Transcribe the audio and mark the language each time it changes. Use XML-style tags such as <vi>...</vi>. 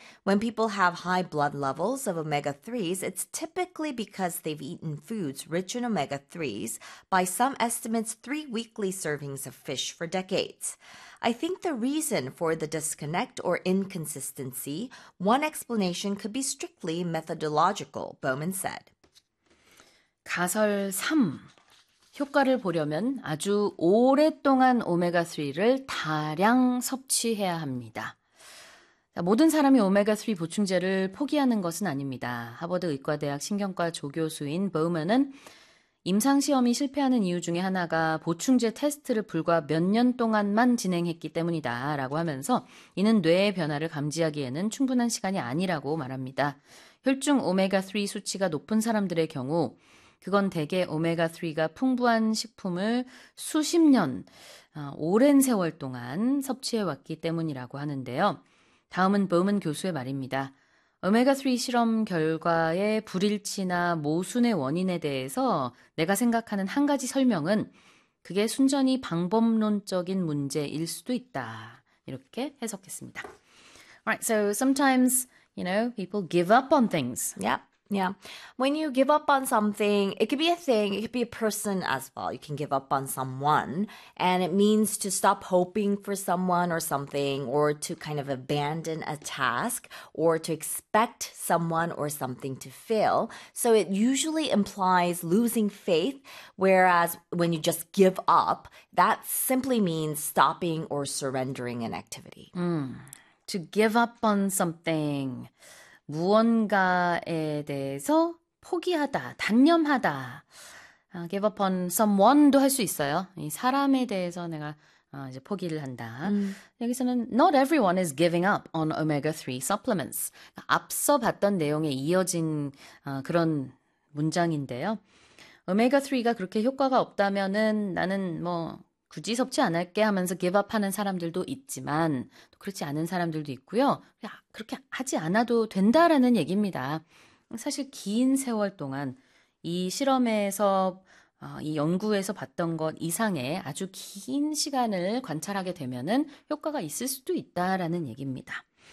<en>When people have high blood levels of omega-3s, it's typically because they've eaten foods rich in omega-3s, by some estimates, 3 weekly servings of fish for decades. I think the reason for the disconnect or inconsistency, one explanation could be strictly methodological, Bowman said.</en> <ko>가설 3. 효과를 보려면 아주 오랫동안 오메가3를 다량 섭취해야 합니다. 모든 사람이 오메가3 보충제를 포기하는 것은 아닙니다. 하버드 의과대학 신경과 조교수인 보우먼은 임상시험이 실패하는 이유 중에 하나가 보충제 테스트를 불과 몇 년 동안만 진행했기 때문이다 라고 하면서 이는 뇌의 변화를 감지하기에는 충분한 시간이 아니라고 말합니다. 혈중 오메가3 수치가 높은 사람들의 경우 그건 대개 오메가3가 풍부한 식품을 수십 년, 오랜 세월 동안 섭취해왔기 때문이라고 하는데요. 다음은 보먼 교수의 말입니다. 오메가3 실험 결과의 불일치나 모순의 원인에 대해서 내가 생각하는 한 가지 설명은 그게 순전히 방법론적인 문제일 수도 있다. 이렇게 해석했습니다.</ko> <en>Alright, so sometimes, you know, people give up on things. Yep. Yeah. When you give up on something, it could be a thing, it could be a person as well. You can give up on someone, and it means to stop hoping for someone or something, or to kind of abandon a task, or to expect someone or something to fail. So it usually implies losing faith, whereas when you just give up, that simply means stopping or surrendering an activity. To give up on something.</en> <ko>무언가에 대해서 포기하다, 단념하다.</ko> <en>Give up on someone도</en> <ko>할 수 있어요. 이 사람에 대해서 내가 이제 포기를 한다. 여기서는</ko> <en>not everyone is giving up on omega-3 supplements.</en> <ko>앞서 봤던 내용에 이어진 그런 문장인데요. 오메가3가 그렇게 효과가 없다면은 나는 뭐 굳이 섭취 안 할게 하면서 give up 하는 사람들도 있지만 그렇지 않은 사람들도 있고요. 그렇게 하지 않아도 된다라는 얘기입니다. 사실 긴 세월 동안 이 실험에서 이 연구에서 봤던 것 이상의 아주 긴 시간을 관찰하게 되면은 효과가 있을 수도 있다라는 얘기입니다.</ko>